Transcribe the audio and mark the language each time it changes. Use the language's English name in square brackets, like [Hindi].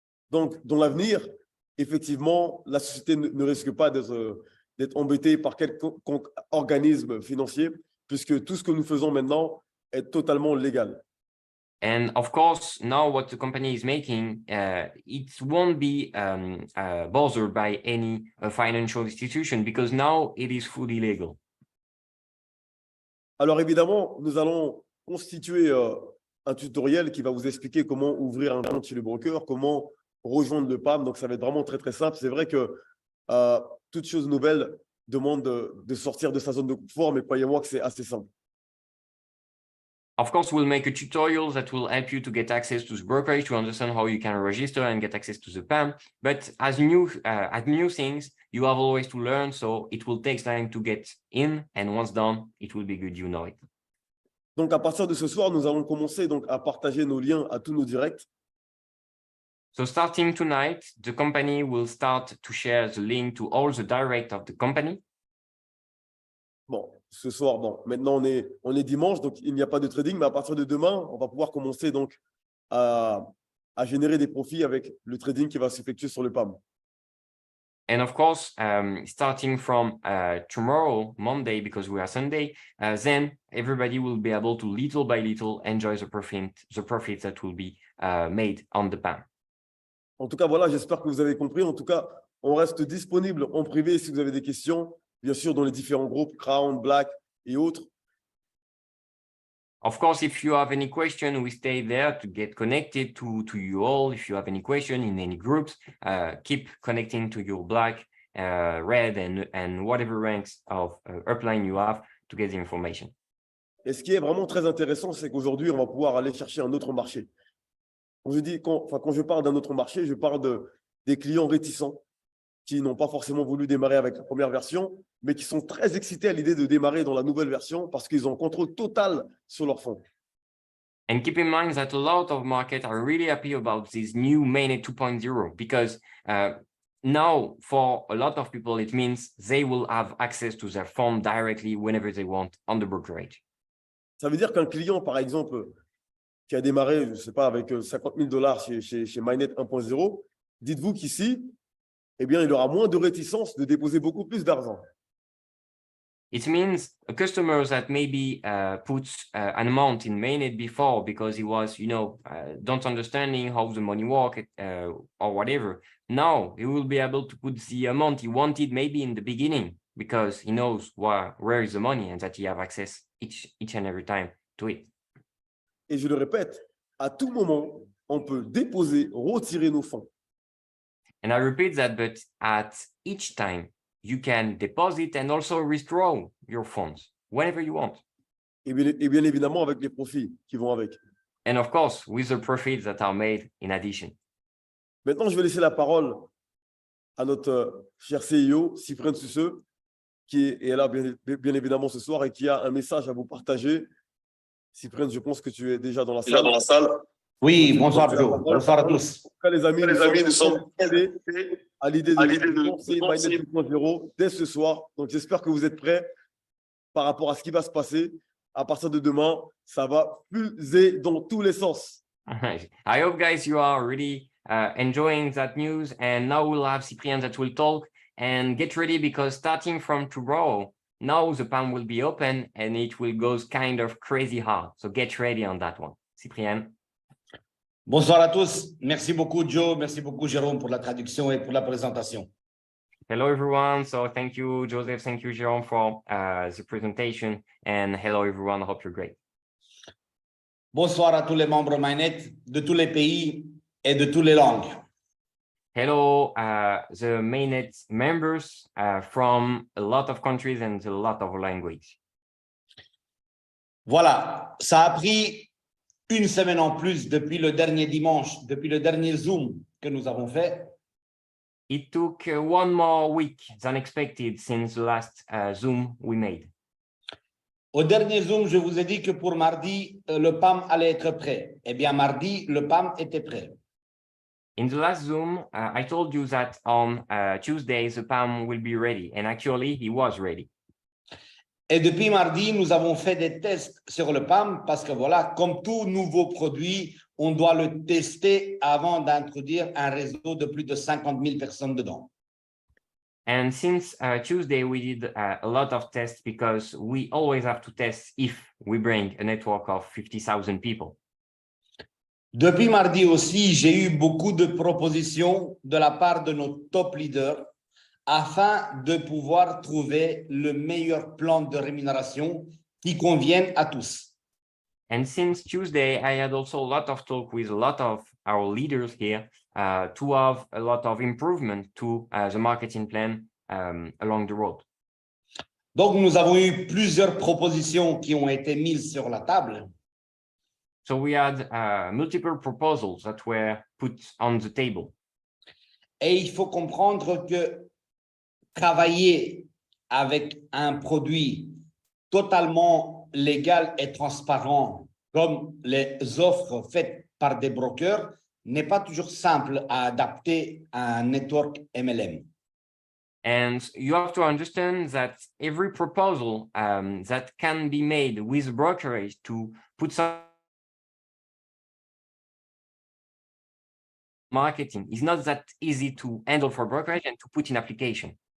[French] Donc, dans l'avenir, effectivement, la société ne risque pas d'être embêtée par quelconque organisme financier, puisque tout ce que nous faisons maintenant est totalement légal. [English] And of course, now what the company is making, it won't be bothered by any financial institution because now it is fully legal. [French] Alors évidemment, nous allons constituer un tutoriel qui va vous expliquer comment ouvrir un compte chez le broker, comment rejoindre le PAM. Donc ça va être vraiment très très simple. C'est vrai que toute chose nouvelle demande de sortir de sa zone de confort, mais croyez-moi que c'est assez simple. [English] Of course, we'll make a tutorial that will help you to get access to the brokerage, to understand how you can register and get access to the PAM. But as new things, you have always to learn. So it will take time to get in. And once done, it will be good, you know it. [French] Donc à partir de ce soir, nous allons commencer donc à partager nos liens à tous nos directs. [English] So starting tonight, the company will start to share the link to all the direct of the company. [French] Bon, ce soir, maintenant on est dimanche, donc il n'y a pas de trading, mais à partir de demain, on va pouvoir commencer donc à à générer des profits avec le trading qui va s'effectuer sur le PAM. [English] And of course, starting from tomorrow, Monday, because we are Sunday, then everybody will be able to little by little enjoy the profits that will be made on the PAM. [French] En tout cas, voilà, j'espère que vous avez compris. En tout cas, on reste disponible en privé si vous avez des questions, bien sûr, dans les différents groupes, Crown, Black et autres. [English] Of course, if you have any question, we stay there to get connected to you all. If you have any question in any groups, keep connecting to your Black, Red, and whatever ranks of upline you have to get the information. [French] Et ce qui est vraiment très intéressant, c'est qu'aujourd'hui, on va pouvoir aller chercher un autre marché. Quand je parle d'un autre marché, je parle des clients réticents qui n'ont pas forcément voulu démarrer avec la première version, mais qui sont très excités à l'idée de démarrer dans la nouvelle version parce qu'ils ont contrôle total sur leur fonds. [English] And keep in mind that a lot of markets are really happy about this new mainnet 2.0 because now for a lot of people, it means they will have access to their fund directly whenever they want on the brokerage. [French] Ça veut dire qu'un client, par exemple, qui a démarré, je ne sais pas, avec $50 000 chez Mainnet 1.0, dites-vous qu'ici, eh bien, il aura moins de réticence de déposer beaucoup plus d'argent. [English] It means a customer that maybe puts an amount in mainnet before because he was, don't understanding how the money work or whatever. Now he will be able to put the amount he wanted maybe in the beginning because he knows where is the money and that he have access each and every time to it. [French] Et je le répète, à tout moment, on peut déposer, retirer nos fonds. [English] And I repeat that, but at each time, you can deposit and also withdraw your funds whenever you want. [French] Et bien évidemment, avec les profits qui vont avec. [English] And of course, with the profits that are made in addition. [French] Maintenant, je vais laisser la parole à notre cher CEO, Cyprien Susseux, qui est là bien évidemment ce soir et qui a un message à vous partager. Cyprien, je pense que tu es déjà dans la salle. Oui, bonsoir Joe. Bonsoir à tous. En tout cas, les amis, nous sommes à l'idée de lancer Mainnet 2.0 dès ce soir. Donc, j'espère que vous êtes prêts par rapport à ce qui va se passer. À partir de demain, ça va fuser dans tous les sens. [English] I hope, guys, you are really enjoying that news. And now we'll have Cyprien that will talk. And get ready because starting from tomorrow, now the PAM will be open and it will go kind of crazy hard. So get ready on that one. Cyprien. [French] Bonsoir à tous. Merci beaucoup, Joe. Merci beaucoup, Jérôme, pour la traduction et pour la présentation. [English] Hello, everyone. So thank you, Joseph. Thank you, Jérôme, for the presentation. And hello, everyone. I hope you're great. [French] Bonsoir à tous les membres Mainnet de tous les pays et de toutes les langues. [English] Hello, the Mainnet members from a lot of countries and a lot of languages. [French] Voilà, ça a pris une semaine en plus depuis le dernier dimanche, depuis le dernier Zoom que nous avons fait. [English] It took one more week than expected since the last Zoom we made. [French] Au dernier Zoom, je vous ai dit que pour mardi, le PAM allait être prêt. Eh bien, mardi, le PAM était prêt. [English] In the last Zoom, I told you that on Tuesday, the PAM will be ready. And actually, he was ready. [French] Et depuis mardi, nous avons fait des tests sur le PAM parce que voilà, comme tout nouveau produit, on doit le tester avant d'introduire un réseau de plus de 50 000 personnes dedans. [English] And since Tuesday, we did a lot of tests because we always have to test if we bring a network of 50,000 people. [French] Depuis mardi aussi, j'ai eu beaucoup de propositions de la part de nos top leaders afin de pouvoir trouver le meilleur plan de rémunération qui convienne à tous. [English] And since Tuesday, I had also a lot of talk with a lot of our leaders here to have a lot of improvement to the marketing plan along the road. [French] Donc, nous avons eu plusieurs propositions qui ont été mises sur la table. [English] So we had multiple proposals that were put on the table. [French] Et il faut comprendre que travailler avec un produit totalement légal et transparent, comme les offres faites par des brokers, n'est pas toujours simple à adapter à un network MLM. [English] And you have to understand that every proposal that can be made with brokerage to put some marketing is not that easy to handle for brokerage and to put in application.